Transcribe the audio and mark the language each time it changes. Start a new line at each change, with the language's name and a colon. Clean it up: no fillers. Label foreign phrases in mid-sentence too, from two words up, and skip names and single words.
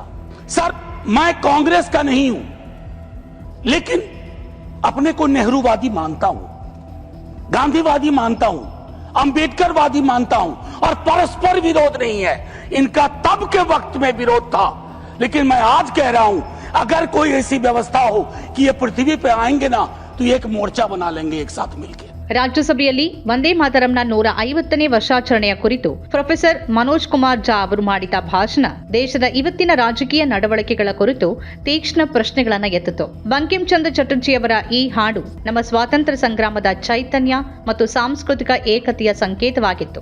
Hindi: सर, मैं कांग्रेस का नहीं हूं, लेकिन अपने को नेहरूवादी मानता हूं, गांधीवादी मानता हूं, अंबेडकरवादी मानता हूं, और परस्पर विरोध नहीं है। इनका तब के वक्त में विरोध था, लेकिन मैं आज कह रहा हूं, अगर कोई ऐसी व्यवस्था हो कि ये पृथ्वी पे आएंगे ना, तो एक मोर्चा बना लेंगे एक साथ मिलकर।
Kannada: ರಾಜ್ಯಸಭೆಯಲ್ಲಿ ವಂದೇ ಮಾತರಂನ 150ನೇ ವರ್ಷಾಚರಣೆಯ ಕುರಿತು ಪ್ರೊಫೆಸರ್ ಮನೋಜ್ ಕುಮಾರ್ ಜಾ ಅವರು ಮಾಡಿದ ಭಾಷಣ ದೇಶದ ಇವತ್ತಿನ ರಾಜಕೀಯ ನಡವಳಿಕೆಗಳ ಕುರಿತು ತೀಕ್ಷ್ಣ ಪ್ರಶ್ನೆಗಳನ್ನು ಎತ್ತಿತು. ಬಂಕಿಂ ಚಂದ್ರ ಚಟರ್ಜಿಯವರ ಈ ಹಾಡು ನಮ್ಮ ಸ್ವಾತಂತ್ರ್ಯ ಸಂಗ್ರಾಮದ ಚೈತನ್ಯ ಮತ್ತು ಸಾಂಸ್ಕೃತಿಕ ಏಕತೆಯ ಸಂಕೇತವಾಗಿತ್ತು.